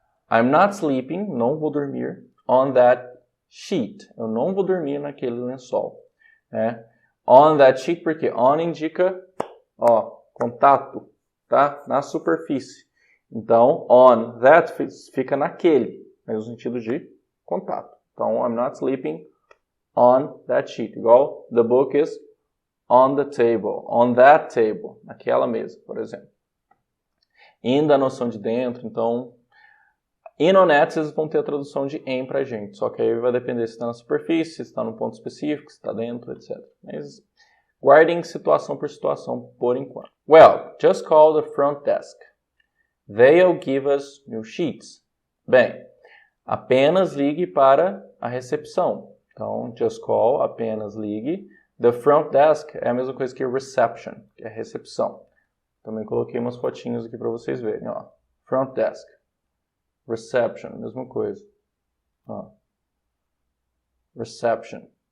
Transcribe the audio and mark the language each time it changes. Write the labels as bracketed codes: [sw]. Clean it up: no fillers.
[en] I'm not sleeping, [pt] não vou dormir, [en] on that sheet. [pt] Eu não vou dormir naquele lençol. Né? [en] On that sheet, [pt] porque on indica, contato, tá? Na superfície. Então, on that fica naquele, no sentido de contato. [en] Então, I'm not sleeping on that sheet. [pt] Igual, [en] the book is on the table, on that table, [pt] naquela mesa, por exemplo. In da noção de dentro, então, in on at, vocês vão ter a tradução de em pra gente, só que aí vai depender se está na superfície, se está no ponto específico, se está dentro, etc. Mas guardem situação por situação por enquanto. [en] Well, just call the front desk. They'll give us new sheets. [pt] Bem, apenas ligue para a recepção. Então, [en] just call, [pt] apenas ligue. [en] The front desk [pt] é a mesma coisa que reception, que é recepção. Também coloquei umas fotinhas aqui para vocês verem. Ó. Front desk. Reception, mesma coisa. Ó. Reception.